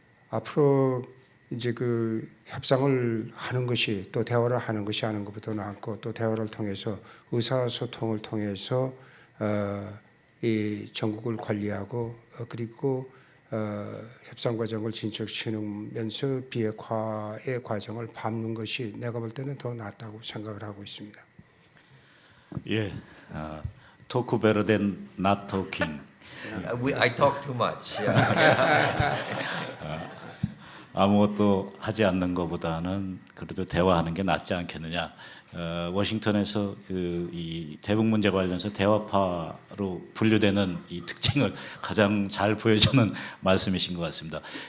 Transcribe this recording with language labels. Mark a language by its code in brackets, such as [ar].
[ko] 앞으로 이제 협상을 하는 것이 또 대화를 하는 것이 하는 것보다 낫고 또 대화를 통해서 의사소통을 통해서 이 전국을 관리하고 그리고 협상 과정을 진척시키면서 비핵화의 과정을 밟는 것이 내가 볼 때는 더 낫다고 생각을 하고 있습니다. [en] 예, talk better than not talking. I talk too much. [ko] 아무것도 하지 않는 것보다는 그래도 대화하는 게 낫지 않겠느냐. 워싱턴에서 이 대북 문제 관련해서 대화파로 분류되는 이 특징을 가장 잘 보여주는 말씀이신 것 같습니다.